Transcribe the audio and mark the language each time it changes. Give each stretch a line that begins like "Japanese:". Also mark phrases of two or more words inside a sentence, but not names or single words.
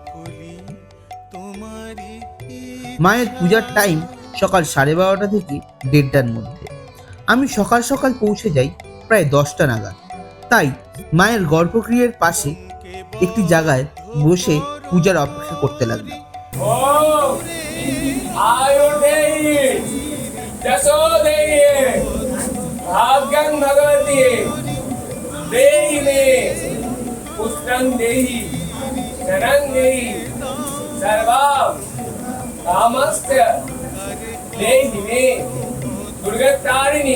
Bangla: সকলি তোমারই মায়ের পূজার টাইম সকাল 12:30 থেকে 1:30টার মধ্যে। আমি সকাল সকাল পৌঁছে যাই প্রায় 10টা নাগাদ। তাই মায়ের গর্ভগৃহের পাশে একটি জায়গায় বসে পূজার অপেক্ষা করতে লাগলাম।
Sanskrit: आयुर्देहि यशोदेहि भाग्यं भगवती देहि मे पुत्रं देहि धनं देहि सर्वं कामस्य देहि मे दुर्गतारिणि